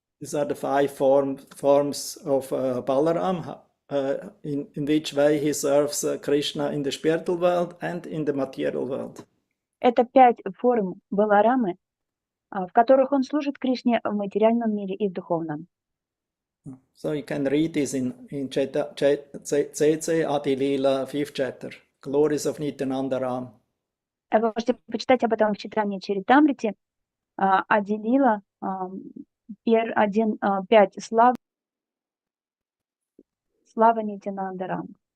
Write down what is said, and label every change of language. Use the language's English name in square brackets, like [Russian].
[English] These are the 5 forms of Balaram, in which way he serves Krishna in the spiritual world and in the material world. [Russian] Это 5 форм Баларамы, в которых он служит Кришне в материальном мире и в духовном. [English] So you can read this in CC Adilila 5th chapter, Glories of Nityananda Ram. [Russian] Вы можете почитать об этом в читании Чаритамрити, Адилила 5 слава Нитянанда Рам.